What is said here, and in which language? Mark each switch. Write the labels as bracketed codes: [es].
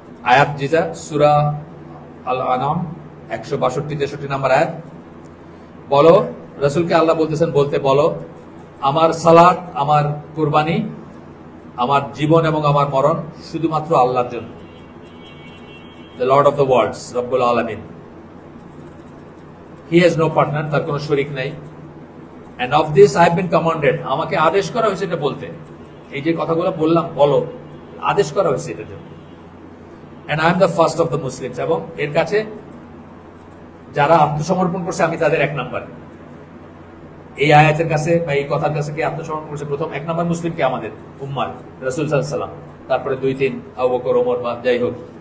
[bn] আয়াত যেটা সূরা আল আনাম 162-63 নম্বর আয়াত। বলো, রাসূলকে আল্লাহ বলতেছেন বলতে বলো, আমার সালাত, আমার কুরবানি, আমার জীবন এবং আমার মরণ শুধুমাত্র আল্লাহর জন্য। [en] The Lord of the worlds, রব্বুল আলামিন। He has no partner, [bn] তার কোনো শরীক নাই। [en] And of this I have been commanded, [bn] আমাকে আদেশ করা হয়েছে এটা বলতে। এই যে কথাগুলো বললাম, বলো, আদেশ করা হয়েছে এটার জন্য। [en] And I am the first of the Muslims, [bn] এবং এর কাছে যারা আত্মসমর্পণ করছে আমি তাদের 1 নাম্বার। এই আয়াতের কাছে বা এই কথার কাছে কি আত্মসমর্পণ করছে প্রথম 1 নাম্বার মুসলিম কে? আমাদের উম্মাহ, রাসূল সাল্লাল্লাহু আলাইহি ওয়াসাল্লাম, তারপরে 2-3 আবু বকর, ওমর বা যাই হোক।